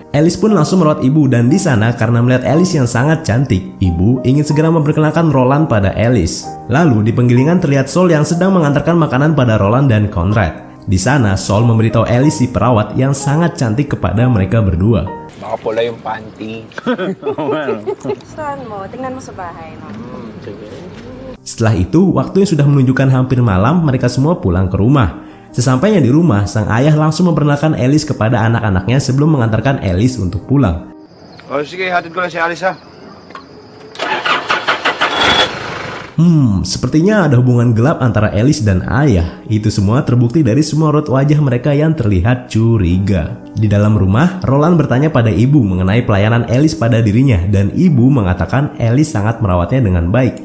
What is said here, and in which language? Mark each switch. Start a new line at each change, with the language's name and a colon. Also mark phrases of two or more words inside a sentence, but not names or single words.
Indonesian: Alice pun langsung merawat ibu dan di sana karena melihat Alice yang sangat cantik, ibu ingin segera memperkenalkan Roland pada Alice. Lalu di penggilingan terlihat Sol yang sedang mengantarkan makanan pada Roland dan Conrad. Di sana Sol memberitahu Alice si perawat yang sangat cantik kepada mereka berdua.
Filipino: Baka pula yung panty. Saan mo? Tingnan mo sa bahay, no?
Indonesian: Setelah itu, waktunya sudah menunjukkan hampir malam, mereka semua pulang ke rumah. Sesampainya di rumah, sang ayah langsung memperkenalkan Alice kepada anak-anaknya sebelum mengantarkan Alice untuk pulang.
Filipino: Oh, sige, hatid ko lang si Alice, ha?
Indonesian: Sepertinya ada hubungan gelap antara Alice dan ayah. Itu semua terbukti dari semua raut wajah mereka yang terlihat curiga. Di dalam rumah, Roland bertanya pada ibu mengenai pelayanan Alice pada dirinya dan ibu mengatakan Alice sangat merawatnya dengan baik.